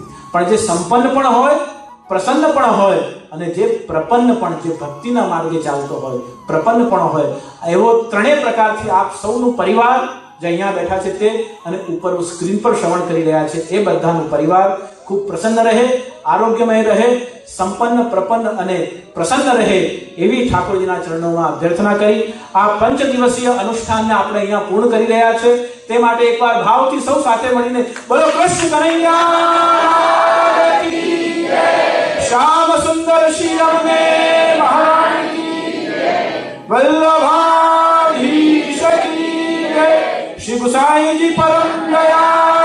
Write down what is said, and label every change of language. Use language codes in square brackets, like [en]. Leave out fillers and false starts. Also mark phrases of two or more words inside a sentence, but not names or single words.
[gu] પણ જે સંપન્ન પણ હોય, પ્રસન્ન પણ હોય અને જે પ્રપન્ન પણ, જે ભક્તિના માર્ગે ચાલતો હોય, પ્રપન્ન પણ હોય, એવો ત્રણેય પ્રકારથી આપ સૌનું પરિવાર જે અહીંયા બેઠા છે તે અને ઉપર સ્ક્રીન પર શ્રવણ કરી રહ્યા છે એ બધાનું પરિવાર ખૂબ પ્રસન્ન રહે, આરોગ્યમય રહે, સંપન્ન, પ્રપન્ન અને પ્રસન્ન રહે એવી ઠાકોરજીના ચરણોમાં અભ્યર્થના કરી આ 5 દિવસીય અનુષ્ઠાનને આપણે અહીંયા પૂર્ણ કરી રહ્યા છે. તે માટે એકવાર ભાવથી સૌ સાથે મળીને બોલો કૃષ્ણ કનૈયા. [hi] श्याम सुंदर श्री रमणे महाराज की वल्लभाधीश की जय। श्री गुसाई जी परम दया